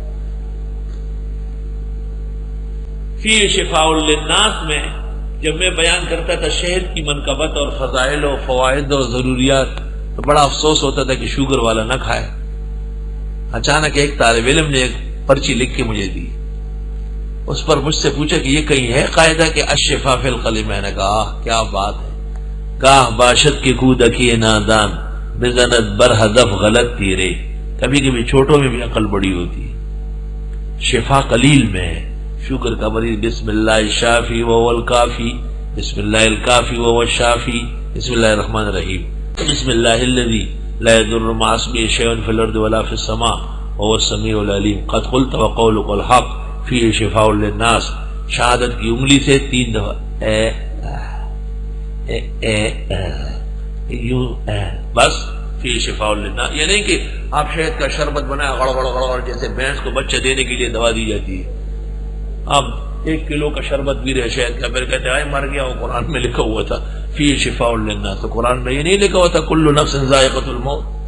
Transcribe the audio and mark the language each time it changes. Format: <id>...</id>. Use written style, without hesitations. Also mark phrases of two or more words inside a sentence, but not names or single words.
<ar>فی شفاء للناس</ar> <ur>میں جب میں بیان کرتا تھا شہد کی منقبت اور فضائل و فوائد اور ضروریات تو بڑا افسوس ہوتا تھا کہ شوگر والا نہ کھائے۔ اچانک ایک طالب علم نے ایک پرچی لکھ کے مجھے دی، اس پر مجھ سے پوچھا کہ یہ کہیں ہے قاعدہ کہ</ur> <ar>الشفاء فی القلیل؟</ar> <ur>میں نے کہا کیا بات ہے،</ur> <fa>گاہ باشد کے کودکی نادان بزنت بر ہدف غلط تیرے،</fa> <ur>کبھی کبھی چھوٹوں میں بھی عقل بڑی ہوتی ہے۔ شفا قلیل میں ہے، شوگر کا مریض</ur> <ar>بسم اللہ الشافی وهو الکافی، بسم اللہ الکافی وهو الشافی، بسم اللہ الرحمن الرحیم، بسم اللہ الذی لا يضر مع اسمه شیء فی الارض ولا فی السماء وهو السمیع العلیم، قد قلت وقولک الحق، فیہ شفاء للناس،</ar> <ur>شہادت کی انگلی سے 3 دفعہ بس</ur> <ar>فی شفاء للناس،</ar> <ur>یہ نہیں کہ آپ شہد کا شربت بنائے غڑ غڑ غڑ جیسے بھینس کو بچہ دینے کے لیے دوا دی جاتی ہے، اب 1 کلو کا شربت بھی رہے شہد کا، پھر کہتے ہیں مر گیا، وہ قرآن میں لکھا ہوا تھا</ur> <ar>فی شفاء للناس،</ar> <ur>تو قرآن میں یہ نہیں لکھا ہوا تھا</ur> <ar>کل نفس ذائقۃ الموت؟</ar>